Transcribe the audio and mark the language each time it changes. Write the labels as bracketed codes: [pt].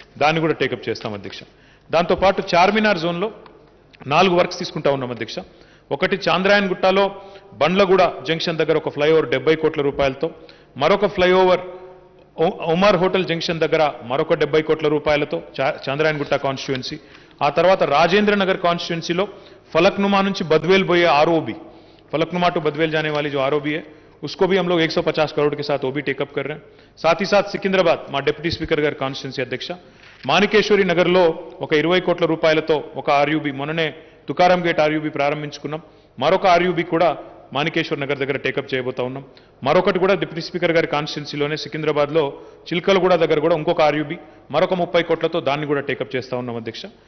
[te] దాన్ని కూడా టేకప్ చేస్తాం అధ్యక్ష. దాంతోపాటు చార్మినార్ జోన్లో 4 వర్క్స్ తీసుకుంటా ఉన్నాం అధ్యక్ష. ఒకటి చాంద్రాయన్ గుట్టలో బండ్లగూడ జంక్షన్ దగ్గర ఒక ఫ్లైఓవర్ 70 కోట్ల రూపాయలతో, మరొక ఫ్లైఓవర్ ఉమర్ హోటల్ జంక్షన్ దగ్గర మరొక 70 కోట్ల రూపాయలతో చాంద్రాయన్ గుట్ట కాన్స్టిట్యుయెన్సీ. ఆ తర్వాత రాజేంద్ర నగర్ కాన్స్టిట్యుయెన్సీలో [hi] फलकनुमा [te] నుంచి [hi] बदवेल बोए ROB, फलकनुमा टू बदवेल जाने वाली जो ROB है उसको भी हम लोग 150 करोड़ के साथ वो भी टेकअप कर रहे हैं. साथ ही साथ [te] सिकंदराबाद మా డిప్యూటీ స్పీకర్ గారి కాన్స్టిట్యుయెన్సీ అధ్యక్ష మాణికేశ్వరి నగర్లో ఒక 20 కోట్ల రూపాయలతో ఒక RUB మొన్ననే తుకారం గేట్ RUB ప్రారంభించుకున్నాం. మరొక RUB కూడా మాణికేశ్వర్ నగర్ దగ్గర టేకప్ చేయబోతా ఉన్నాం. మరొకటి కూడా డిప్యూటీ స్పీకర్ గారి కాన్స్టిట్యుయెన్సీలోనే సికింద్రాబాద్లో చిల్కలగూడ దగ్గర కూడా ఇంకొక RUB మరొక 30 కోట్లతో దాన్ని కూడా టేకప్ చేస్తా ఉన్నాం అధ్యక్ష.